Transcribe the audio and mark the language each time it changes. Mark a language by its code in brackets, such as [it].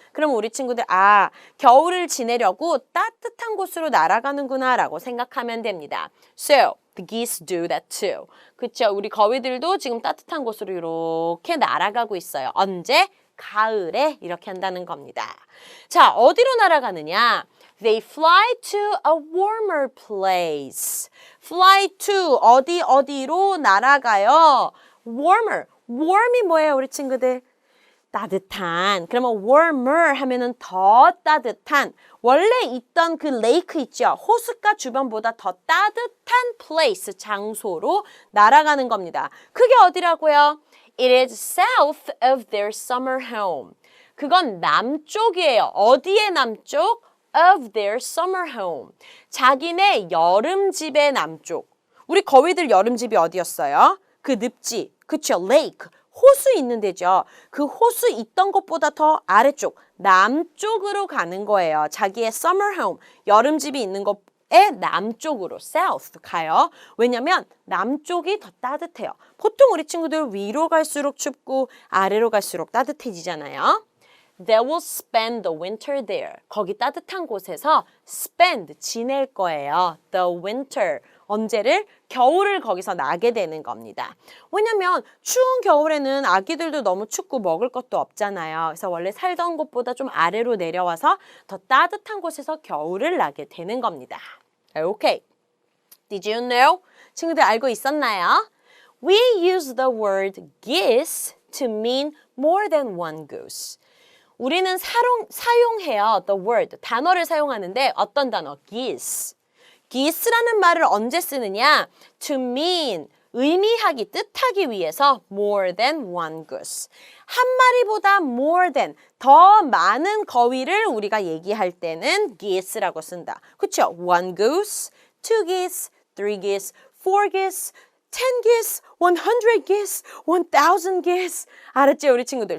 [ko] 그럼 우리 친구들 겨울을 지내려고 따뜻한 곳으로 날아가는구나 라고 생각하면 됩니다. [en] So, the geese do that too. [ko] 그쵸? 우리 거위들도 지금 따뜻한 곳으로 이렇게 날아가고 있어요. 언제? 가을에 이렇게 한다는 겁니다. 자, 어디로 날아가느냐? [en] They fly to a warmer place. Fly to [ko] 어디로 날아가요? [en] Warmer. [ko] warm이 뭐예요, 우리 친구들? 따뜻한. 그러면 warmer 하면은 더 따뜻한. 원래 있던 그 레이크 있죠? 호숫가 주변보다 더 따뜻한 place, 장소로 날아가는 겁니다. 그게 어디라고요? [en] It is south of their summer home. [ko] 그건 남쪽이에요. 어디의 남쪽? [en] Of their summer home. [ko] 자기네 여름집의 남쪽. 우리 거위들 여름집이 어디였어요? 그 늪지. 그쵸? lake. 호수 있는 데죠. 그 호수 있던 곳보다 더 아래쪽, 남쪽으로 가는 거예요. 자기의 [en] summer home, [ko] 여름집이 있는 곳의 남쪽으로, south 가요. 왜냐면 남쪽이 더 따뜻해요. 보통 우리 친구들 위로 갈수록 춥고 아래로 갈수록 따뜻해지잖아요. [en] They will spend the winter there. [ko] 거기 따뜻한 곳에서 spend, 지낼 거예요. [en] The winter. [ko] 언제를? 겨울을 거기서 나게 되는 겁니다. 왜냐면 추운 겨울에는 아기들도 너무 춥고 먹을 것도 없잖아요. 그래서 원래 살던 곳보다 좀 아래로 내려와서 더 따뜻한 곳에서 겨울을 나게 되는 겁니다. [en] Okay. Did you know? [ko] 친구들 알고 있었나요? [en] We use the word geese to mean more than one goose. [ko] 우리는 사용해요. The word, 단어를 사용하는데 어떤 단어? [en] geese. [ko] geese라는 말을 언제 쓰느냐? [en] To mean, [ko] 의미하기, 뜻하기 위해서 [en] more than one goose. [ko] 한 마리보다 [en] more than, [ko] 더 많은 거위를 우리가 얘기할 때는 geese라고 쓴다. 그쵸? [en] One goose, two geese, three geese, four geese, 10 geese, 100 geese, 1000 geese. [ko] 알았죠, 우리 친구들?